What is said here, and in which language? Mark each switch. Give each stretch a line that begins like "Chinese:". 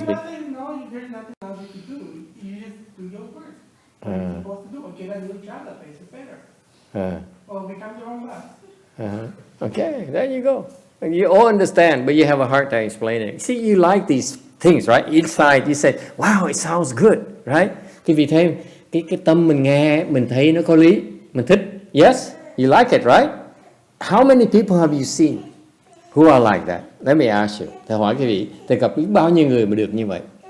English: You're not saying no, there's nothing else you can do. You just do your work. What you're supposed to do, or get a new job that pays you better. Or become your own boss. Okay, there you go. You all understand, but you have a hard time explaining it. See, you like these things, right? Inside, you say, wow, it sounds good, right?
Vietnamese: Thì vì thế, cái tâm mình nghe, mình thấy nó có lý, mình thích.
English: Yes, you like it, right? How many people have you seen who are like that? Let me ask you.
Vietnamese: Thầy hỏi quý vị, thầy gặp biết bao nhiêu người mà được như vậy?